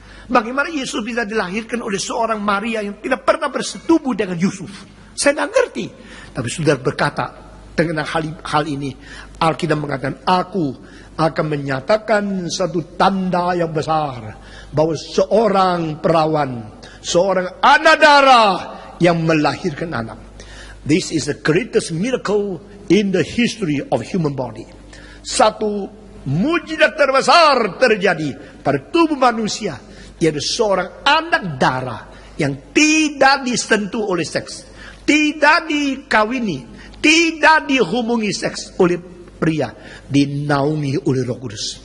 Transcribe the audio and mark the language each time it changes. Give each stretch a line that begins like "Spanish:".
Indonesian: Bagaimana Yesus bisa dilahirkan oleh seorang Maria yang tidak pernah bersetubuh dengan Yusuf? Saya tidak ngerti. Tapi saudara berkata, dengan hal ini, Alkitab mengatakan, aku akan menyatakan satu tanda yang besar, bahwa seorang perawan, seorang anak darah yang melahirkan anak.
English: This is the greatest miracle in the history of human body.
Indonesian: Satu mujizat terbesar terjadi pada tubuh manusia, yaitu seorang anak darah yang tidak disentuh oleh seks, tidak dikawini, tidak dihubungi seks oleh pria, dinaungi oleh Roh Kudus.